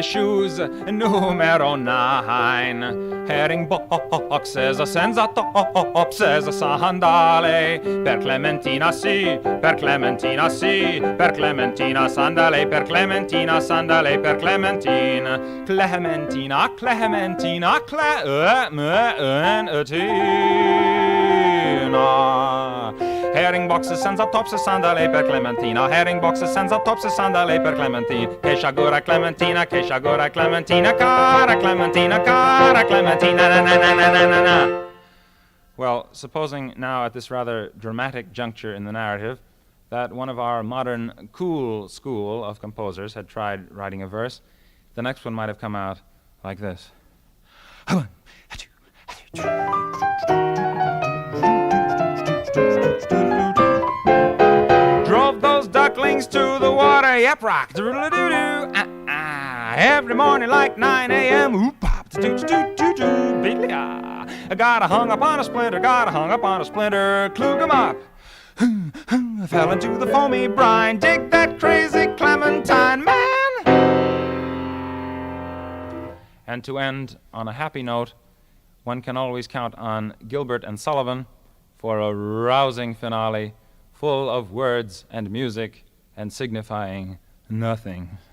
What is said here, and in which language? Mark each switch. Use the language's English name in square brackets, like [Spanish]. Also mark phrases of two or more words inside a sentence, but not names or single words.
[Italian] shoes numero 9 [English] herring boxes [Italian] senza topses sandale per Clementina sì, per Clementina sì, per Clementina sandale, per Clementina sandale, per Clementina, Clementina, Clementina, Clementina. [English] Herring boxes [Italian] senza topses sandale per Clementina, [English] herring boxes [Italian] senza topses sandale per Clementina, che sciagura Clementina, che sciagura Clementina, cara Clementina, cara Clementina, na na na na na na na. [English] Well, supposing now at this rather dramatic juncture in the narrative that one of our modern cool school of composers had tried writing a verse, the next one might have come out like this. Drove those ducklings to the water, yep, rock, doodle-doo-doo, every morning like 9 a.m., oop-pop, doo-doo-doo-doo, biddly-ah. I got hung up on a splinter, got hung up on a splinter, klug 'em up, fell into the foamy brine, dig that crazy Clementine, man! And to end on a happy note, one can always count on Gilbert and Sullivan for a rousing finale full of words and music and signifying Nothing.